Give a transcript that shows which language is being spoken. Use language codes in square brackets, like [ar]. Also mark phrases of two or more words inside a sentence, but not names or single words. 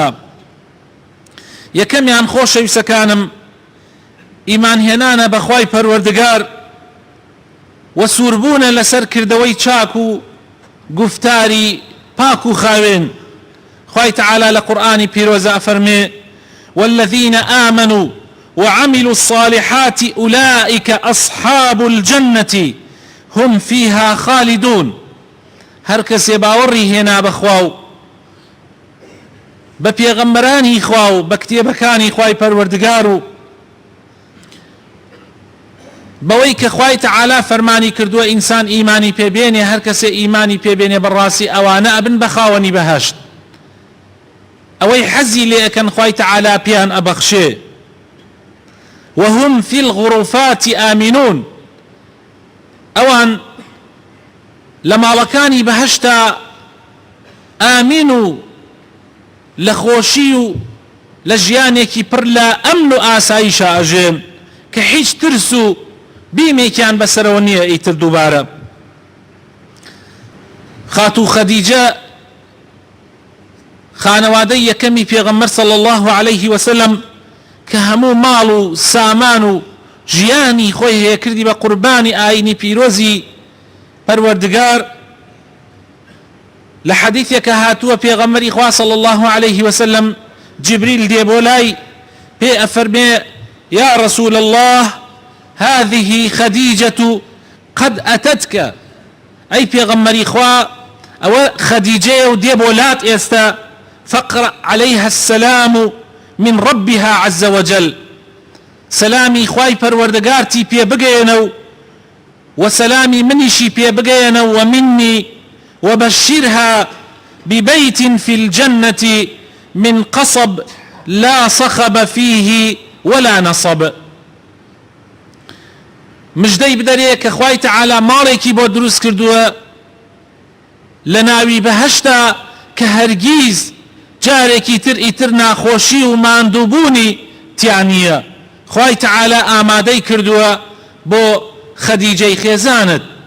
[ckb] یەکەمیان خۆشەویستەکانم ئیمانهێنانە بە خوای پەروەردگار و سووربوونە لەسەر کردەوەی چاک و گفتاری پاک و خاوێن. خوای تەعالا لە قورئانی پیرۆزە ئەفەرمێ: [ar] والذين آمنوا وعملوا الصالحات أولئك أصحاب الجنة هم فيها خالدون. [ckb] هەر کەسێ باوەڕی هێنا بەخوا و بە پێغەمبەرانی خوا و بە کتێبەکانی خوای پەروەردگار و بەوەی کە خوای تەعالا فەرمانی کردووە ئینسان ئیمانی پێبێنێ، هەر کەسێ ئیمانی پێبێنێ بەڕاستی ئەوانە ئەبن بە خاوەنی بەهەشت. ئەوەی حەزی لێ ئەکەن خوای تەعالا پێیان ئەبەخشێ. [ar] وهم في الغرفات آمنون. [ckb] ئەوان لە ماڵەکانی بەهەشتا ئامین و لە خۆشی و لە ژیانێکی پڕ لە ئەمن و ئاساییشە ئەژێن کە هیچ ترس و بیمێکیان بەسەرەوە نییە ئیتر دووبارە. خاتو خەدیجە خانەوادەی یەکەمی پێغەمبەر [ar] صلی الله عليه وسلم [ckb] کە هەموو ماڵ و سامان و ژیانی خۆی هەیە کردی بە قوربانی ئاینی پیرۆزی پەروەردگار. لە حەدیثێکە هاتووە پێغەمبەری خوا [ar] صلی الله عليه وسلم [ckb] جبريل دێ بۆ لای پێ ئەفەرمێ [ar] يا رسول الله هذه خديجة قد أتتك، أي [ckb] پێغەمبەری خوا ئەوە خەدیجەیە و دێ بۆ لات ئێستا، [ar] فاقرأ عليها السلام من ربها عز وجل، [ckb] سلامي خواي پەروەردگارتی پێ بگەێنە و سلامي منیشی پێ بگەێنە [ar] ومني وبشرها ببيت في الجنة من قصب لا صخب فيه ولا نصب. [ckb] مجدەی بدەرێ کە خوای تەعالا ماڵێکی بۆ دروست کردووە لە ناوی بەهەشتا کە هەرگیز جارێکی تر ئیتر ناخۆشی و ماندووبوونی تیان نییە. خوای تەعالا ئامادەی کردووە بۆ خەدیجەی خێزانت.